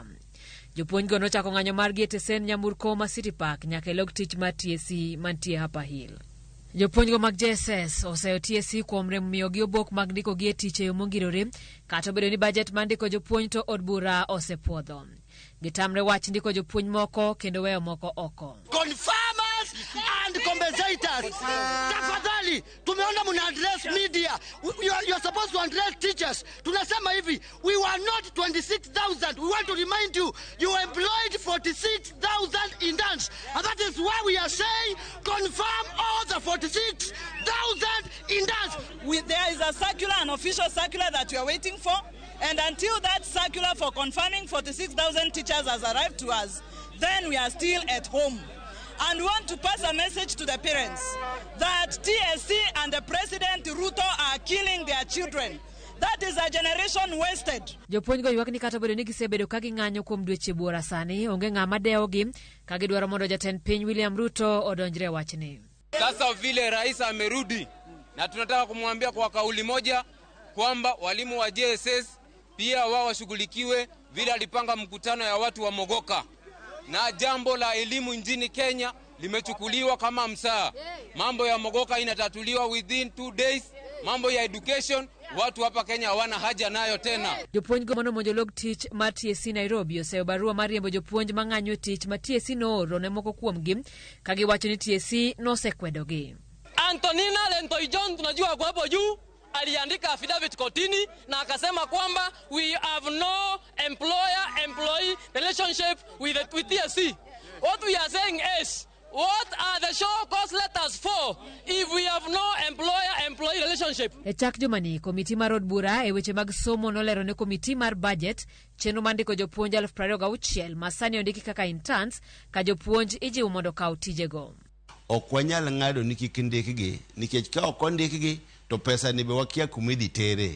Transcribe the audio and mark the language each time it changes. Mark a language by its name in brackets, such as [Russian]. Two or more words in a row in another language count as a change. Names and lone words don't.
[Luo (Kenya and Tanzania)] Jopuonj go nochako ng'anyo margi e tesen nyamburko ma City Park nyaka e log tich mar TSC mantie Upper Hill. Jopuonj go mag JSS oseyo TSC kuom rem miyogi obok mag ndiko gi e tich e yo mongirore, kata obedo ni budget mar ndiko jopuonj to od bura osepuodho. Gitamre wach ndiko jopuonj moko kendo weyo moko oko. [English] Confirmers and compensators. [Swahili] Tafadhali, tumeona muna [English] address media. You are supposed to address teachers. [Swahili] Tunasema hivi, [English] we were not 26,000. We want to remind you, you employed 46,000 interns. And that is why we are saying, confirm all the 46,000 interns. There is a circular, an official circular that we are waiting for. And until that circular for confirming 46,000 teachers has arrived to us, then we are still at home. And we want to pass a message to the parents that TSC and the President Ruto are killing their children. That is a generation wasted. [Luo (Kenya and Tanzania)] Jopuonj go ywak ni kata obedo ni gisebedo ka ging'anyo kuom dweche buora sani, onge ng'ama dewogi ka gidwaro mondo jatend piny William Ruto odonjre wachni. [Swahili] Sasa vile rais amerudi na tunataka kumwambia kwa kauli moja kwamba walimu wa JSS pia wao washughulikiwe vile alipanga mkutano ya watu wa Mogoka. Na jambo la elimu nchini Kenya limechukuliwa kama msaa. Mambo ya Mogoka inatatuliwa within 2 days. Mambo ya education watu hapa Kenya hawana haja nayo tena. [Luo (Kenya and Tanzania)] Jopuonj go mono monjo log tich mar TSC Nairobi oseyo barua mar riembo jopuonj mang'anyo tich ma TSC nooro ne moko kuomgi ka giwacho ni TSC nosekwedogi. [Swahili] Antonina Lentoijon tunajua kwa hapo juu aliandika affidavit kotini na akasema kwamba [English] we have no employer-employee relationship with TSC. What we are saying is, what are the show cause letters for if we have no employer-employee relationship? [Luo (Kenya and Tanzania)] E chak jumani, komiti mar od bura e weche mag somo nolero ne komiti mar budget chenro mandiko jopuonj 26,000 masani ondiki kaka interns ka jopuonj ijiwo mondo kaw tijego. Ok wanyal ng'ado ni kik ndikgi nikech ka ok ondikgi to pesa ni be wakia kumidhi tere.